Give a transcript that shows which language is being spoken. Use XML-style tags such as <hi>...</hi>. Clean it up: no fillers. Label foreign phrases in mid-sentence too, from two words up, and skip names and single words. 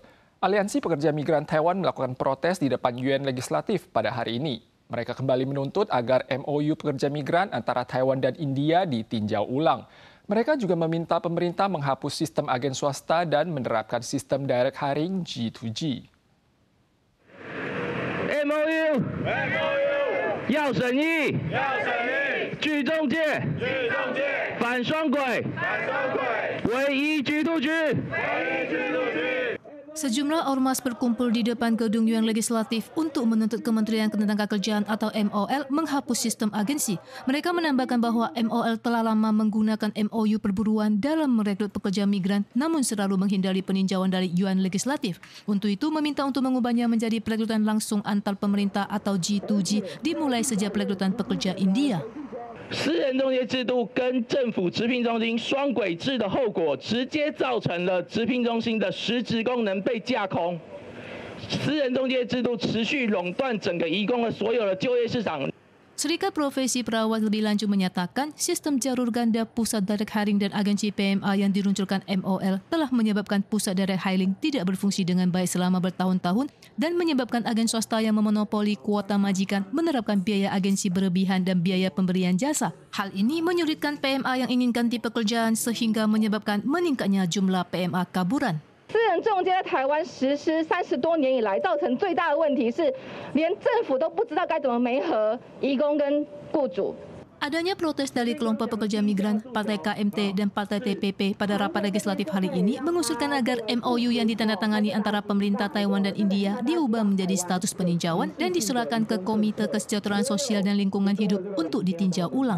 <id>Aliansi Pekerja Migran Taiwan melakukan protes di depan Yuan Legislatif pada hari ini. Mereka kembali menuntut agar MOU pekerja migran antara Taiwan dan India ditinjau ulang. Mereka juga meminta pemerintah menghapus sistem agen swasta dan menerapkan sistem</id> <en>direct hiring</en> <id>G2G.</id> <zh>MOU 要审议，拒中介，反双轨，唯一 G2G。</zh> <id>Sejumlah ormas berkumpul di depan gedung Yuan Legislatif untuk menuntut Kementerian Ketenagakerjaan atau MOL menghapus sistem agensi. Mereka menambahkan bahwa MOL telah lama menggunakan MOU perburuan dalam merekrut pekerja migran namun selalu menghindari peninjauan dari Yuan Legislatif. Untuk itu meminta untuk mengubahnya menjadi perekrutan langsung antar pemerintah atau G2G dimulai sejak perekrutan pekerja India.</id> <zh>私人中介制度跟政府直聘中心双轨制的后果，直接造成了直聘中心的实质功能被架空。私人中介制度持续垄断整个移工的所有的就业市场。</zh> <id>Serikat Profesi Perawat lebih lanjut menyatakan sistem jalur ganda pusat</id> <en>direct hiring</en> <id>dan agensi PMA yang diluncurkan MOL telah menyebabkan pusat</id> <en>direct hiring</en> <id>tidak berfungsi dengan baik selama bertahun-tahun dan menyebabkan agen swasta yang memonopoli kuota majikan menerapkan biaya agensi berlebihan dan biaya pemberian jasa. Hal ini menyulitkan PMA yang ingin ganti pekerjaan sehingga menyebabkan meningkatnya jumlah PMA kaburan.</id> <zh>私人中介在台湾实施30多年以来，造成最大的问题是，连政府都不知道该怎么媒合移工跟雇主。</zh> <id>Adanya protes dari kelompok pekerja migran, Partai KMT, dan Partai TPP pada rapat legislatif hari ini mengusulkan agar MOU yang ditandatangani antara pemerintah Taiwan dan India diubah menjadi status peninjauan dan diserahkan ke Komite Kesejahteraan Sosial dan Lingkungan Hidup untuk ditinjau ulang.</id>